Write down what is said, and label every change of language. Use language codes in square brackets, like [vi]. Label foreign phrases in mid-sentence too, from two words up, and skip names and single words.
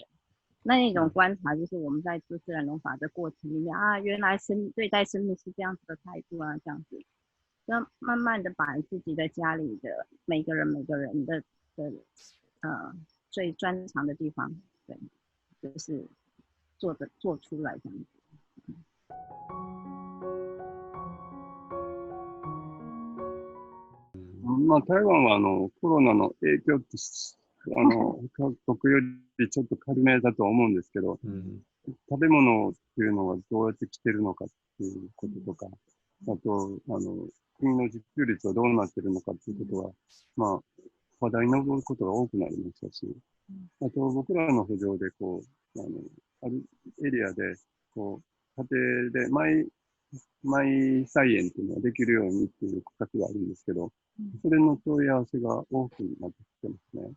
[zh] 那种观察就是我们在做自然农法的过程里面原来对待生命是这样子的态度这样子，要慢慢的把自己的家里的每个人的最专长的地方，对，就是做出来这样子。 [ja] 台湾はコロナの影響って各国よりちょっと軽めだと思うんですけど、食べ物っていうのがどうやって来てるのかっていうこととか、あと国の自給率はどうなってるのかっていうことは、話題に上ることが多くなりましたし、あと僕らの浮上であるエリアで家庭でマイ菜園っていうのができるようにっていう区画があるんですけど、それの問い合わせが多くなってきてますね。